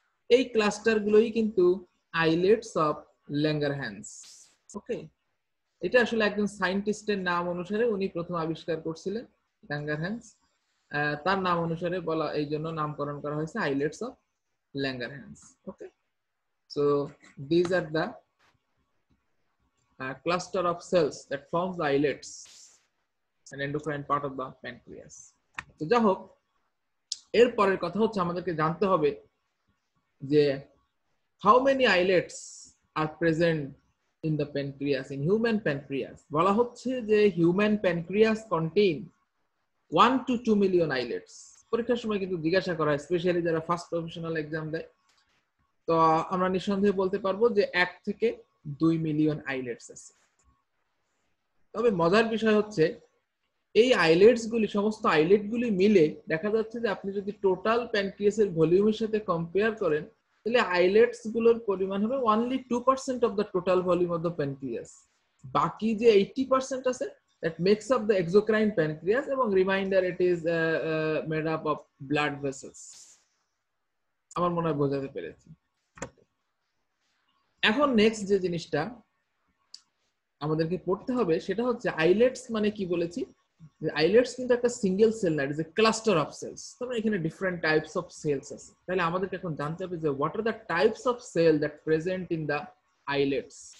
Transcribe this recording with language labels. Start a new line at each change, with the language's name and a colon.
Bangla: এই ক্লাস্টার গুলোই কিন্তু আইলেটস অফ ল্যাঙ্গারহ্যান্স। ওকে, এটা আসলে একজন সায়েন্টিস্টের নাম অনুসারে উনি প্রথম আবিষ্কার করছিলেন ল্যাঙ্গারহ্যান্স। তার নাম অনুসারে বলা, এই জন্য নামকরণ করা হয়েছে islets of Langerhans.
English: Okay, so this are the cluster of cells that forms the islets and endocrine part of the pancreas.
Bangla: তো যা হোক, এর পরের কথা হচ্ছে আমাদেরকে জানতে হবে যে
English: how many islets are present in the pancreas, in human pancreas।
Bangla: বলা হচ্ছে যে
English: human pancreas contain 1 to 2 million islets।
Bangla: পরীক্ষার সময় কিন্তু জিজ্ঞাসা করা হয়, স্পেশালি যারা ফার্স্ট প্রফেশনাল এক্সাম দেয়। তো আমরা নিঃসন্দেহে বলতে পারবো যে 1 থেকে 2 মিলিয়ন আইলেটস আছে। তবে মজার বিষয় হচ্ছে এই আইলেটস গুলি, সমস্ত আইলেট গুলি মিলে দেখা যাচ্ছে যে আপনি যদি টোটাল প্যানক্রিয়াসের ভলিউমের সাথে কম্পেয়ার করেন তাহলে আইলেটস গুলোর পরিমাণ হবে
English: Only 2% of the total volume of the pancreas.
Bangla: বাকি যে 80% আছে
English: that makes up the exocrine pancreas
Bangla: এবং
English: Reminder it is made up of blood vessels।
Bangla: আমার মনে হয় বোঝাতে পেরেছি। এখন নেক্সট যে জিনিসটা আমাদেরকে পড়তে হবে সেটা হচ্ছে আইলেটস মানে কি বলেছি, আইলেটস কিন্তু একটা সিঙ্গেল সেল না,
English: It is a cluster of cells.
Bangla: তারপরে এখানে ডিফারেন্ট টাইপস অফ সেলস আছে। তাহলে আমাদেরকে এখন জানতে হবে যে
English: What are the types of cell that present in the islets.